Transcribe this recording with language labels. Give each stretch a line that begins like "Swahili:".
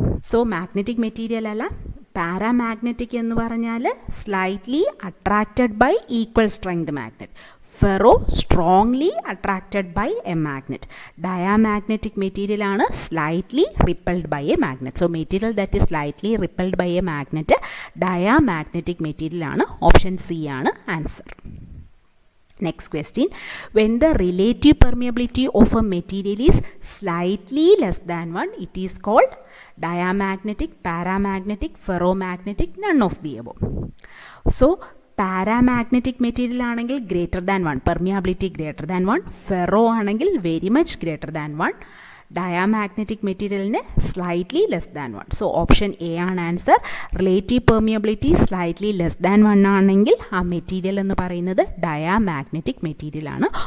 English: so magnetic material അല്ല, paramagnetic
Malayalam: എന്ന് പറഞ്ഞാൽ
English: Slightly attracted by equal strength magnet. Ferro strongly attracted by a magnet. Diamagnetic material ആണ് slightly repelled by a magnet. So material that is slightly repelled by a magnet diamagnetic material ആണ്.
Malayalam: Option C ആണ് answer.
English: Next question, when the relative permeability of a material is slightly less than 1, it is called diamagnetic, paramagnetic, ferromagnetic, none of the above. So paramagnetic material ആണെങ്കിൽ greater than 1, permeability greater than 1, ferro ആണെങ്കിൽ very much greater than 1, diamagnetic മെറ്റീരിയലിന് slightly less than 1. So option A ആണ് answer. Relative permeability slightly less than 1 ആണെങ്കിൽ ആ material
Malayalam: എന്ന് പറയുന്നത്
English: Diamagnetic material ആണ്.